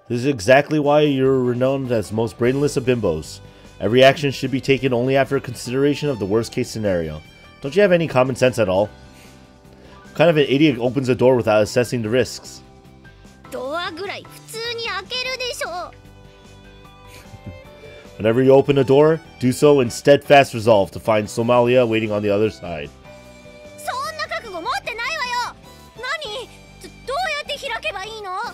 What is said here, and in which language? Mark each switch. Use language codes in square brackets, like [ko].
[en] This is exactly why you're renowned as the most brainless of bimbos. Every action should be taken only after consideration of the worst case scenario. Don't you have any common sense at all? What kind of an idiot opens a door without assessing the risks? [ja] ドアぐらい普通に開けるでしょ。 [en] Whenever you open a door, do so in steadfast resolve to find Somalia waiting on the other side. [ja] そんな覚悟持ってないわよ。何？どうやって開けばいいの？